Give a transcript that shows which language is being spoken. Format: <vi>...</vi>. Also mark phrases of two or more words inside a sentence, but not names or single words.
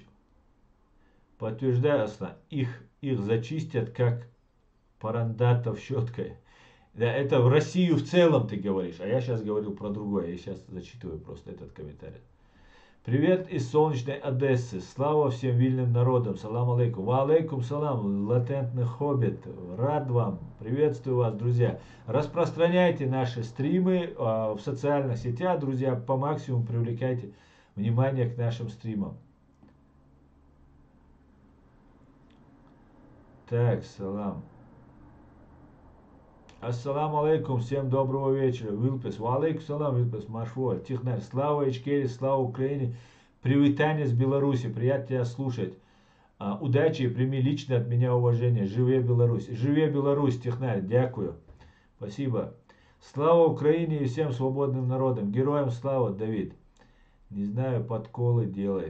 <ru>Подтверждаю, Аслан, их зачистят как парандатов щеткой. Да, это в Россию в целом ты говоришь, а я сейчас говорил про другое. Я сейчас зачитываю просто этот комментарий. Привет из солнечной Одессы. Слава всем вильным народам.</ru> <ar>سلام عليكم. وعليكم السلام,</ar> <ru>латентный хоббит. Рад вам. Приветствую вас, друзья. Распространяйте наши стримы в социальных сетях, друзья. По максимуму привлекайте внимание к нашим стримам. Так, салам.</ru> <ar>السلام عليكم,</ar> <ru>всем доброго вечера.</ru> <ar>Вилпес, وعليكم السلام, Вилпес, Машвор, Тихнар,</ar> <ru>слава Ичкере, слава Украине, привитание с Беларуси, приятно тебя слушать. Удачи и прими лично от меня уважение.</ru> <be>Живе Беларусь. Живе Беларусь, Тихнар, дякую.</be> <ru>Спасибо. Слава Украине и всем свободным народам. Героям слава, Давид. Не знаю, подколы делает.</ru>